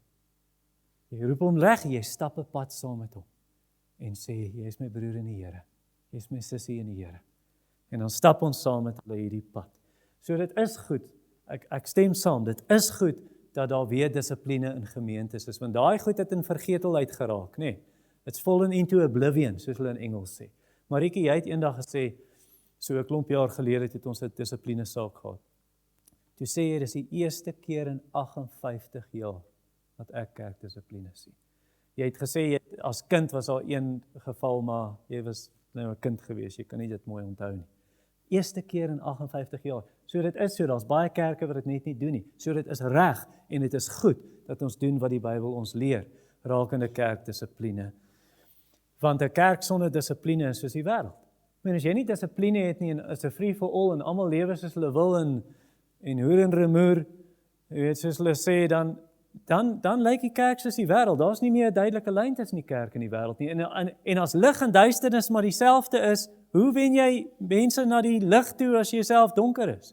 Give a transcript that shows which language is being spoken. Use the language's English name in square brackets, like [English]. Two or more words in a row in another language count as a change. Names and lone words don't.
[Afrikaans] Jy roep hom reg, jy stap 'n pad saam met hom, en sê, jy is my broer in die Here, jy is my sussie in die Here. En dan stap ons saam met hulle hierdie pad. So dit is goed, ek stem saam, dit is goed, dat daar weer dissipline in gemeentes is, want daai goed het in vergetelheid geraak, nee. [English] It's fallen into oblivion, [Afrikaans] soos hulle in Engels sê. Marieke, jy het eendag gesê, so 'n klomp jaar gelede het ons 'n dissipline saak gehad. Toe sê jy, dis die eerste keer in 58 jaar wat ek kerkdissipline sien. Jy het gesê, as kind was daar een geval, maar jy was nou 'n kind gewees, jy kan nie dit mooi onthou nie. Eerste keer in 58 jaar. So dit is so, daar's baie kerke wat dit net nie doen nie. So dit is reg en dit is goed dat ons doen wat die Bybel ons leer, rakende kerkdissipline. Want 'n kerk sonder dissipline is soos die wêreld. As jy nie dissipline het nie, en is 'n [English] free for all, [Afrikaans] en almal lewe soos hulle wil, en hoer en remoer, jy weet, soos hulle sê, dan lyk die kerk soos die wêreld. Daar's nie meer 'n duidelike lyn tussen die kerk en die wêreld nie. En as lig en duisternis maar dieselfde is, hoe wen jy mense na die lig toe as jy self donker is?